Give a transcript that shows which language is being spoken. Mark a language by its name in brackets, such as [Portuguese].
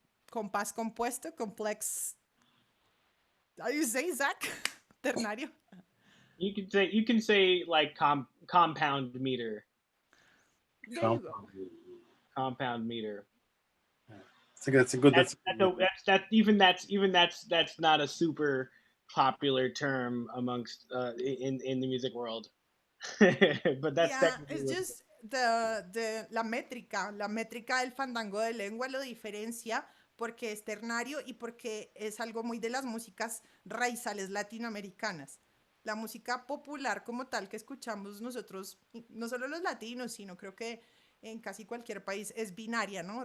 [Spanish] Compás compuesto, complex. [English] How do you say, Zach? Ternario. You can say like compound meter. There you go. Compound meter. That's a good. That's not a super popular term amongst in the music world. But that's it's just [Spanish] la métrica del fandango de lengua lo diferencia porque es ternario y porque es algo muy de las músicas raizales latinoamericanas. La música popular como tal que escuchamos nosotros, no solo los latinos, sino creo que en casi cualquier país es binaria, ¿no?